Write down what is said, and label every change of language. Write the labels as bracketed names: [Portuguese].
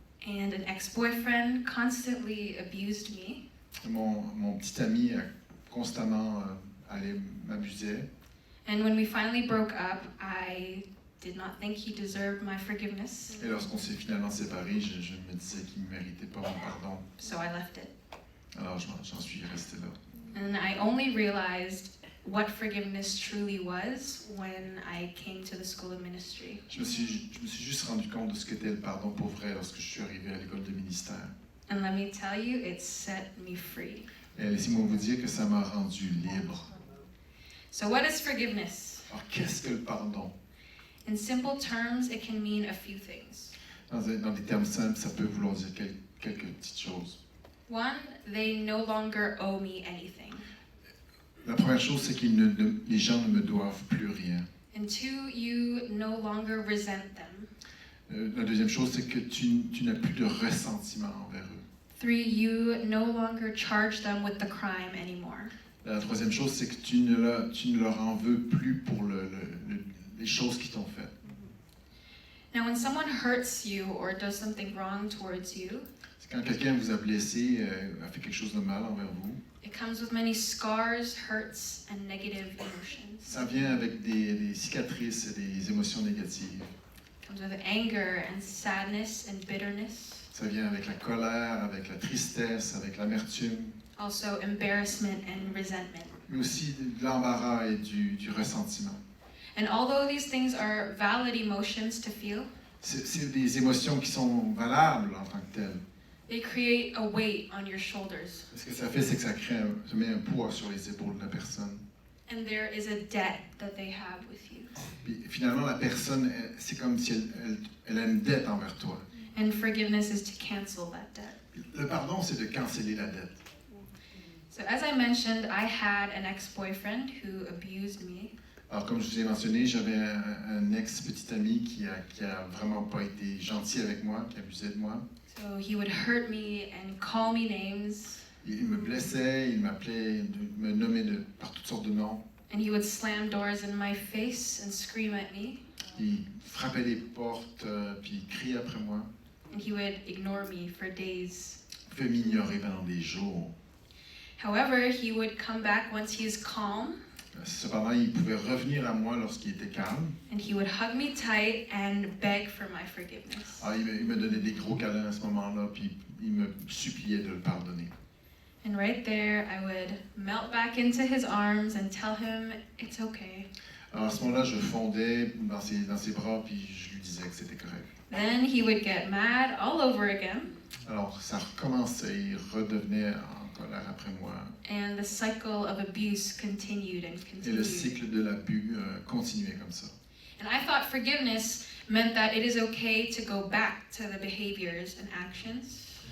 [English] And an ex-boyfriend constantly abused me, [French] Mon petit ami a constamment allé m'abuser. [English] and when we finally broke up, I did not think he deserved my forgiveness, [French] Et lorsqu'on s'est finalement séparés, je me disais qu'il ne méritait pas mon pardon. [English] so I left it. [French] Alors j'en suis resté là. [English] And I only realized what forgiveness truly was when I came to the school of ministry. [French] Je me suis juste rendu compte de ce qu'était le pardon pour vrai lorsque je suis arrivé à l'école de ministère. [English] And let me tell you, it set me free. [French] Et laissez-moi vous dire que ça m'a rendu libre. [English] So what is forgiveness? [French] Alors qu'est-ce que le pardon? [English] In simple terms, it can mean a few things. [French] Dans des termes simples, ça peut vouloir dire quelques petites choses. [English] One, they no longer owe me anything. [French] La première chose, c'est que les gens ne me doivent plus rien. [English] And two, you no longer resent them. [French] La deuxième chose, c'est que tu n'as plus de ressentiment envers eux. [English] 3, you no longer charge them with the crime anymore. [French] La troisième chose, c'est que tu ne leur en veux plus pour les choses qu'ils t'ont faites. [English] Now, when someone hurts you or does something wrong towards you, [French] C'est quand quelqu'un vous a blessé, a fait quelque chose de mal envers vous, [English] it comes with many scars, hurts, and negative emotions. [French] ça vient avec des cicatrices et des émotions négatives. [English] It comes with anger and sadness and bitterness. [French] Ça vient avec la colère, avec la tristesse, avec l'amertume, [English] Also embarrassment and resentment. [French] mais aussi de l'embarras et du ressentiment. [English] And although these things are valid emotions to feel, [French] C'est des émotions qui sont valables en tant que telles. [English] they create a weight on your shoulders. [French] Ce que ça fait, c'est que ça met un poids sur les épaules de la personne. [English] And there is a debt that they have with you. [French] Puis, finalement, la personne, c'est comme si elle a une dette envers toi. [English] And forgiveness is to cancel that debt. [French] Le pardon, c'est de canceller la dette. [English] So as I mentioned, I had an ex-boyfriend who abused me. [French] Alors, comme je vous ai mentionné, j'avais un ex-petit ami qui a vraiment pas été gentil avec moi, qui abusait de moi. [English] So he would hurt me and call me names. [French] Il me blessait, il m'appelait, me nommait par toutes sortes de noms. [English] And he would slam doors in my face and scream at me. [French] Il frappait les portes, puis il criait après moi. [English] And he would ignore me for days. [French] Il pouvait m'ignorer pendant des jours. [English] However, he would come back once he is calm. [French] Cependant, il pouvait revenir à moi lorsqu'il était calme. [English] And he would hug me tight and beg for my forgiveness. [French] Alors, il me donnait des gros câlins à ce moment-là, puis il me suppliait de le pardonner. [English] And right there, I would melt back into his arms and tell him it's okay. [French] Alors, à ce moment-là, je fondais dans ses bras, puis je lui disais que c'était correct. [English] Then he would get mad all over again, [French] Alors, ça recommençait, il redevenait en colère après moi. [English] and the cycle of abuse continued and [French] Et le [English] continued. [French] cycle de l'abus continuait comme ça. [English] And I thought forgiveness meant that it is okay to go back to the behaviors and actions.